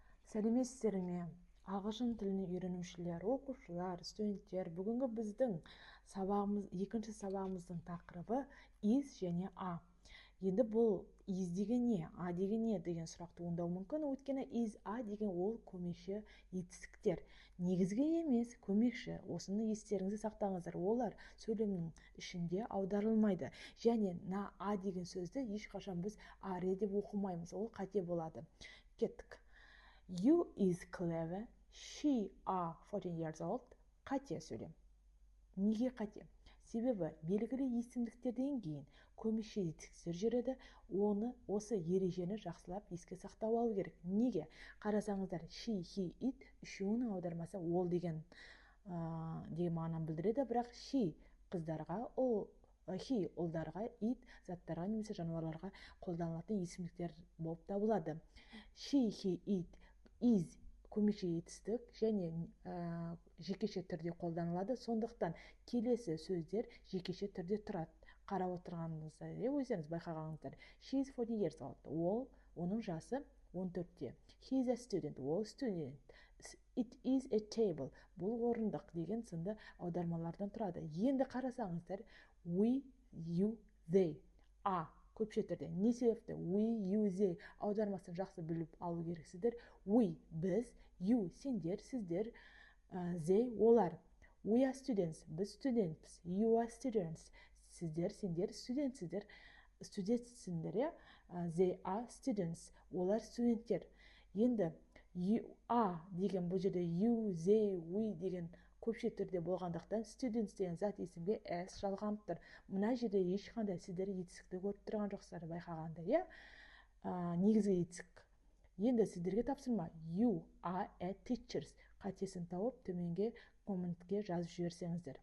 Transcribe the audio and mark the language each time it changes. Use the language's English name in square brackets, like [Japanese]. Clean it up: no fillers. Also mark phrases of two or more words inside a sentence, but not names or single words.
[Kazakh] Сәлеметсіздер ме? Ағылшын тілін үйренушілер, оқушылар, студенттер, бүгінгі біздің екінші сабағымыздың тақырыбы is және a. Енді бұл is деген не, a деген не деген сұрақ туындауы мүмкін, өйткені [English] is, a [Kazakh] деген ол көмекші етістіктер. Негізгі емес, көмекші. Осыны естеріңізде сақтаңыздар. Олар сөйлемнің ішінде аударылмайды. Және a деген сөзді ешқашан біз are деп оқымаймыз. Ол қате болады. Кеттік. [English] You is clever, she are 14 years old. [Kazakh] Қате сөйлем. Неге қате? Себебі белгілі есімдіктерден кейін көмекші етістіктер жүреді, осы ережені жақсылап еске сақтап алу керек. Неге? Қарасаңыздар, [English] she, he, it [Kazakh] үшеуінің аудармасы ол деген мағынаны білдіреді, бірақ she қыздарға, he ұлдарға, it заттарға немесе жануарларға қолданылатын есімдіктер болып табылады. [English] She, he, it, is [Kazakh] көмекші етістік және жекеше түрде қолданылады. Сондықтан келесі сөздер жекеше түрде тұрады. Қарап отырғаныңызда, өздеріңіз байқағаныңыздар. [English] She is 14 years old. [Kazakh] Оның жасы 14-те. [English] He is a student. [Kazakh] Ол студент. [English] It is a table. [Kazakh] Бұл орындық деген сынды аудармалардан тұрады. Енді қарасаңыздар, [English] we, you, they. [Kazakh] Көпше түрде. Не себепті? [English] We, you, they [Kazakh] аудармасын жақсы біліп алу керексіздер. We, біз, you, сендер, сіздер, they, олар. [English] We are students, [Kazakh] біз студентпіз. [English] You are students, [Kazakh] сіздер, сендер, студентсіздер. Студентсіңдер, [English] they are students, [Kazakh] олар студенттер. Енді [English] you are [Kazakh] деген бұл жерде [English] you, they, we [Kazakh] деген көпше түрде болғандықтан students деген зат есімге s жалғанып тұр. Мына жерде ешқандай сіздер етістікті көріп тұрған жоқсыздар, байқағанда, негізгі етістік. Енді сіздерге тапсырма. [English] You are a teachers. [Kazakh] Қатесін тауып төменге комментке жазып жіберсеңіздер.